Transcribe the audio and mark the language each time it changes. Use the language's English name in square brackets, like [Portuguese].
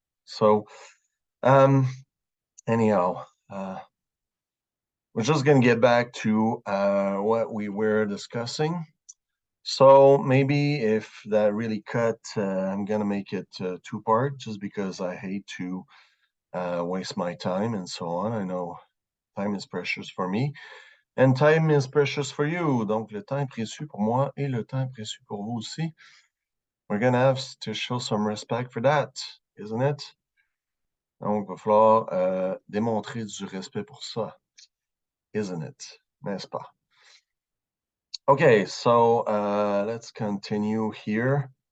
[English] So um, anyhow, we're just gonna get back to what we were discussing. So maybe if that really cut, I'm gonna make it two part just because I hate to waste my time and so on. I know time is precious for me. And time is precious for you. [French] Donc, le temps est précieux pour moi et le temps est précieux pour vous aussi. [English] We're gonna have to show some respect for that, isn't it? [French] Donc, il va falloir démontrer du respect pour ça, [English] isn't it? [French] N'est-ce pas? [English] Okay, so let's continue here.